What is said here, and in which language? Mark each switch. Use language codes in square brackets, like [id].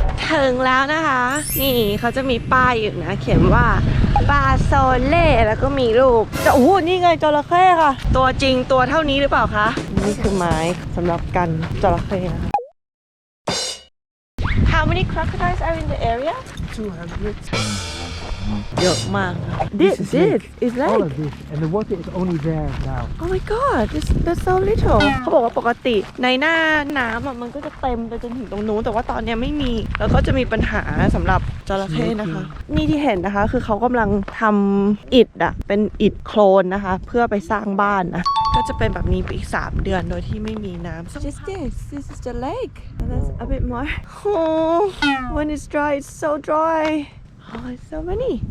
[th] ถึงแล้วนะคะ นี่เขาจะมีป้ายอยู่นะเขียนว่าบาโซเล่แล้วก็มีรูปโอ้โหนี่ไงจระเข้ค่ะ ตัวจริงตัวเท่านี้หรือเปล่าคะ นี่คือไม้สำหรับกันจระเข้นะคะ [en] How many crocodiles are in the area? 200. [th] เยอะมาก [en] This is all like of this, and the water is only there now. Oh my god that's so little [th] เขาบอกว่าปกติในหน้าน้ำอ่ะมันก็จะเต็มไปจนถึงตรงนู้นแต่ว่าตอนเนี้ยไม่มีแล้วก็จะมีปัญหาสำหรับจระเข้นะคะ นี่ที่เห็นนะคะคือเขากำลังทำอิฐอ่ะเป็นอิฐโคลนนะคะเพื่อไปสร้างบ้านนะก็จะเป็นแบบนี้ไปอีก3 เดือนโดยที่ไม่มีน้ำ [en] Just this is the lake and that's a bit more oh when it's dry it's so dry oh it's so many